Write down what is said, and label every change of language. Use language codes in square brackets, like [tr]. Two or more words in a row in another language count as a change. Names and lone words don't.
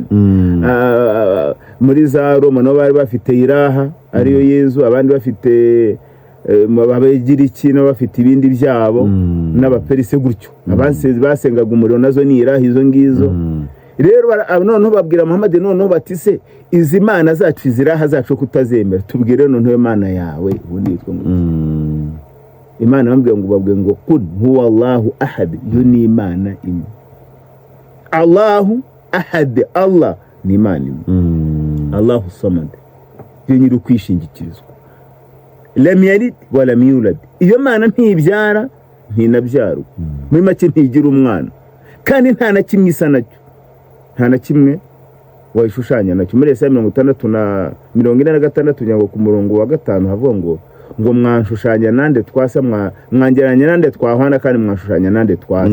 [rw] Muri za Roma no bari bafite ilaha ariyo Yezu, abandi bafite Abagiriki no bafite ibindi byabo, n'Abaperise gutyo. Basengaga umuriro, nazo ni ilaha izo ngizo. Rero noneho babwira Muhammad noneho batise izi Mana zacu iziraha zacu kutazemera, tubwire noneho Imana yawe ubundi yitwa Imana. Bambwiye ngo babwiye ngo [ar] قل هو الله أحد, [rw] yo ni Imana imwe. [ar] الله أحد, [rw] Allah ni Imana imwe. [ar] الله صمد, [rw] yo nyiri kwishingikirizwa. [ar] لم يلد ولم يولد, [rw] iyo Mana ntibyara ntinabyarwa, muri make ntigira umwana, kandi nta na kimwe isa nacyo, nta na kimwe wayishushanya nacyo. Muri Yesaya 46 ku murongo wa 5 havuga ngo mwanshushanya nande twasa, mwangeranya nande twahwana, kandi mwanshushanya nande twasa.